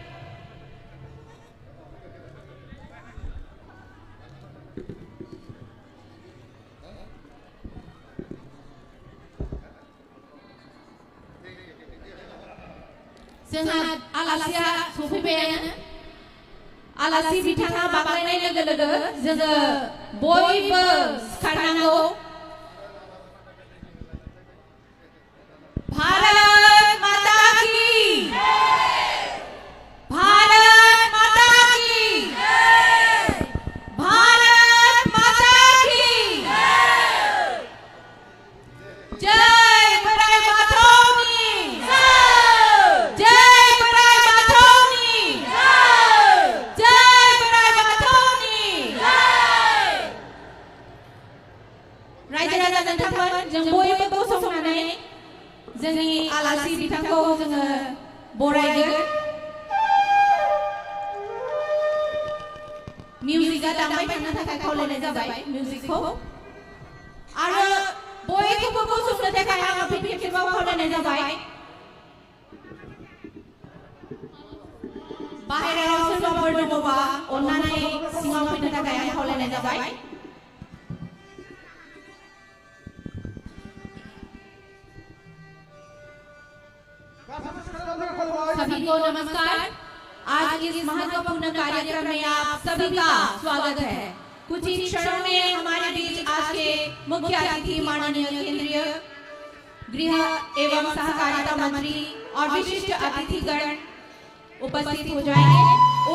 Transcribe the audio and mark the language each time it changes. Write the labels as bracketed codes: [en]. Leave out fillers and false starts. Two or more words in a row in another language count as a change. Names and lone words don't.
[brx] जोंहा आलासिया सफैबायानो आलासि बिथाङा बाग्लायनाय लोगो लोगो जोङो बयबो सिखारनांगौ [hi] भारत माता की भारत माता की भारत माता की जय [brx] बड़ाई माथौनी जय बड़ाई माथौनी जय बड़ाई माथौनी रायजो राजा नोंथांमोन जों बयबो गसंनानै जोंनि आलासि बिथांखौ जोङो बरायगोन मिउजिकआ दामबाय थानो थाखाय खावलायनाय जाबाय मिउजिकखौ आरो बयखौबो गसंनो थाखाय आङो फिन खेबसेबाव खावलायनाय जाबाय बाहेरायाव सोरबाफोर दङबा अन्नानै सिङाव फैनो थाखाय आं खावलायनाय जाबाय [hi] सभी को नमस्कार। आज इस महत्वपूर्ण कार्यक्रम में आप सभी का स्वागत है। कुछ ही क्षणों में हमारे बीच आज के मुख्य अतिथि माननीय केंद्रीय गृह एवं सहकारिता मंत्री और विशिष्ट अतिथिगण उपस्थित हो जाएंगे।